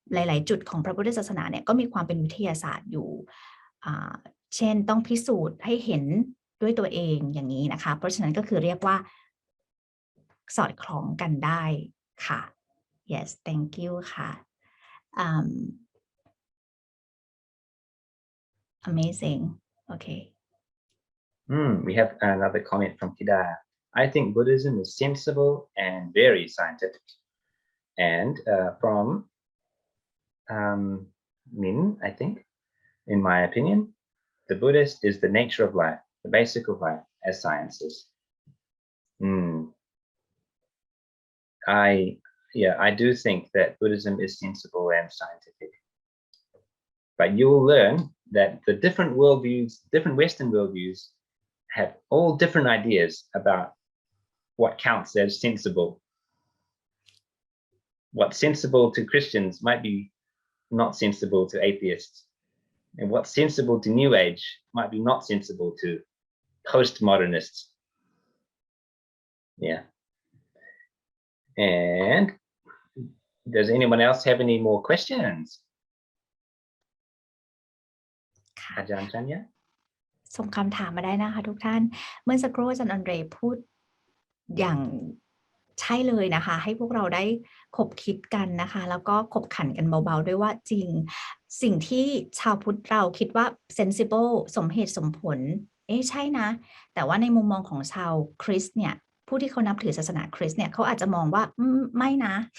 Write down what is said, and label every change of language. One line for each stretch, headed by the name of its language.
Thai: ลายๆจุดของพระพุทธศาสนาเนี่ยก็มีความเป็นวิทยาศาสตร์อยู่เช่นต้องพิสูจน์ให้เห็นด้วยตัวเองอย่างนี้นะคะเพราะฉะนั้นก็คือเรียกว่าสอดคล้องกันได้ค่ะ
English: yes thank you
Thai: ค่ะ amazing okay
English: We have another comment from Kida. I think Buddhism is sensible and very scientific. And from Min, I think, in my opinion, the Buddhist is the nature of life, the basic of life, as science is. I do think that Buddhism is sensible and scientific. But you'll learn that the different worldviews, different Western worldviews, have all different ideas about what counts as sensible. What's sensible to Christians might be not sensible to atheists. And what's sensible to New Age might be not sensible to postmodernists. Yeah. And does anyone else have any more questions?
Thai: ค่ะ อาจารย์ชัญญา ส่งคำถามมาได้นะคะทุกท่านเมื่อสักครู่อาจารย์อันเดรพูดอย่างใช่เลยนะคะให้พวกเราได้คบคิดกันนะคะแล้วก็คบขันกันเบาๆด้วยว่าจริงสิ่งที่ชาวพุทธเราคิดว่า sensible สมเหตุสมผลใช่นะแต่ว่าในมุมมองของชาวคริสต์เนี่ยผู้ที่เขานับถือศาสนาคริสต์เนี่ยเขาอาจจะมองว่าไม่นะ